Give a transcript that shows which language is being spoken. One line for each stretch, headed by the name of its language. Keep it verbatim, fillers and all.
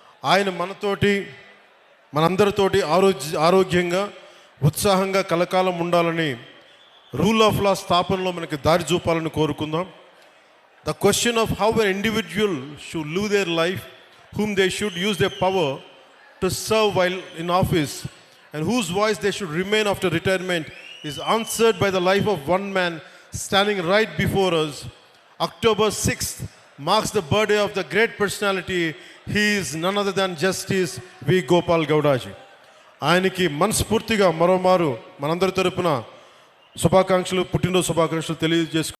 Telugu: ఆయన మనతోటి మనందరితోటి ఆరోగ్య ఆరోగ్యంగా ఉత్సాహంగా కలకాలం ఉండాలని, రూల్ ఆఫ్ లా స్థాపనలో మనకి దారి చూపాలని కోరుకుందాం.
English: The question of how an individual should live their life, whom they should use their power to serve while in office and whose voice they should remain after retirement is answered by the life of one man standing right before us. October sixth marks the birthday of the great personality. He is none other than Justice V. Gopal Gaudaji.
Telugu: ఆయనకి మనస్ఫూర్తిగా మరోమారు మనందరి తరపున శుభాకాంక్షలు, పుట్టినరోజు శుభాకాంక్షలు తెలియజేసుకు